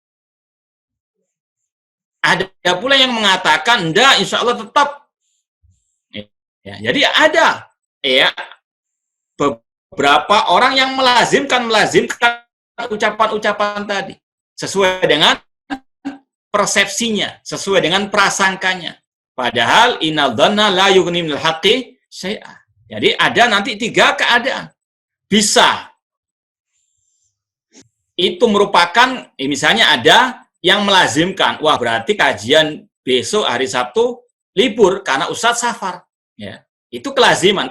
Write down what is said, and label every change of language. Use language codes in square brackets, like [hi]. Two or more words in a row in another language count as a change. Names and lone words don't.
[id] Ada pula yang mengatakan, enggak, [ar] إن شاء الله [id] tetap. Ya, jadi ada ya beberapa orang yang melazimkan ucapan-ucapan tadi sesuai dengan persepsinya, sesuai dengan prasangkanya. [ar] Padahal إن الظن لا يغني من الحق شيئا. [id] Jadi ada nanti 3 keadaan. Bisa itu merupakan, misalnya ada yang melazimkan, wah berarti kajian besok hari Sabtu libur karena Ustadz safar. Ya, itu kelaziman.